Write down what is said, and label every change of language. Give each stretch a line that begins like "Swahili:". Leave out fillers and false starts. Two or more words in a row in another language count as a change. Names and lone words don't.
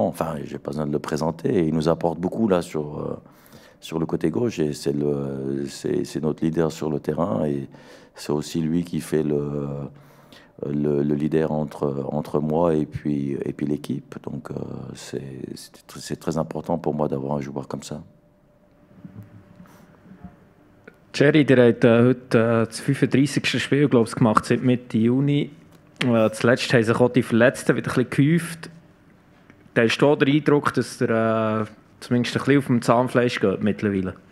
French: Enfin, j'ai pas besoin de le présenter. Il nous apporte beaucoup là sur le côté gauche. Et c'est notre leader sur le terrain. Et c'est aussi lui qui fait le leader entre moi et puis l'équipe. Donc, c'est très important pour moi d'avoir un joueur comme ça.
German: Jerry, der hat heute das 35. Spiel, glaube ich, gemacht seit Mitte Juni. Zuletzt haben sich auch die Verletzten wieder ein bisschen gehäuft. Da hast du den Eindruck, dass der zumindest ein bisschen auf dem Zahnfleisch geht mittlerweile?